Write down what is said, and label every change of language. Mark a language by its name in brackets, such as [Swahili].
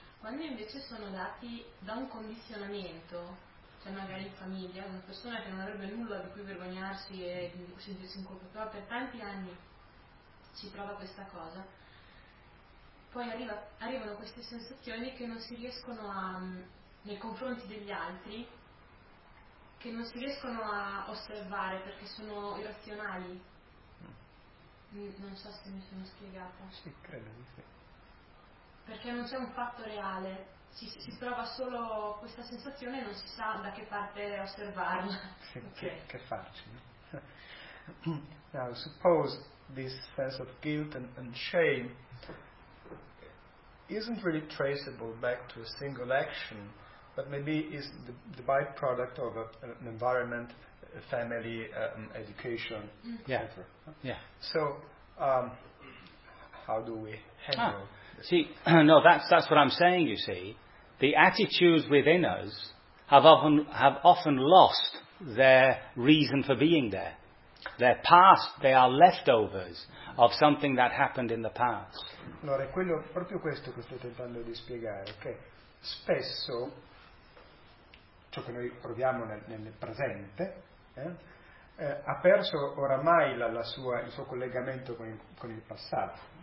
[Italian] Quando invece sono dati da un condizionamento, cioè magari in famiglia, una persona che non avrebbe nulla di cui vergognarsi e sentirsi in colpa, però per tanti anni si prova questa cosa, poi arrivano queste sensazioni che non si riescono a, nei confronti degli altri, che non si riescono a osservare perché sono irrazionali. Non so se mi sono spiegata. Sì, credo di sì. Perché non c'è un fatto reale, si prova solo questa sensazione e non si sa da che parte osservarla. Sì, okay. Che farci, no? [English] Now, suppose this sense of guilt and shame isn't really traceable back to a single action, but maybe is the byproduct of an environment, a family, education, etc. Yeah. So, how do we handle it? See, no, that's what I'm saying, you see. The attitudes within us have often lost their reason for being there. Their past, they are leftovers of something that happened in the past. [Italian] Allora, è quello, proprio questo che sto tentando di spiegare, che spesso ciò che noi proviamo nel presente ha perso oramai il suo collegamento con il passato.